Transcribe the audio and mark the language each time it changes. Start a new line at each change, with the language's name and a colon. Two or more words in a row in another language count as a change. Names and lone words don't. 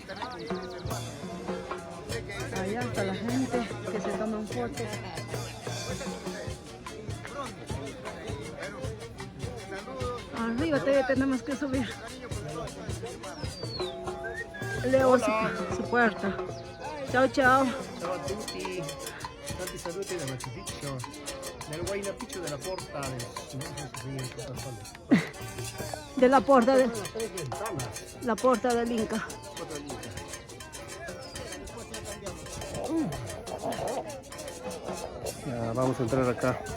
Spanish: Allá está la gente que se toman fotos. Arriba todavía tenemos que subir. Leo su puerta. Chao, chao.
Italian: Ciao a tutti. Tanti saluti da Machu Picchu.
Spanish: Del Huayna Picchu de la Porta De la puerta de, las tres ventanas. la puerta del Inca. Ya, vamos a entrar acá.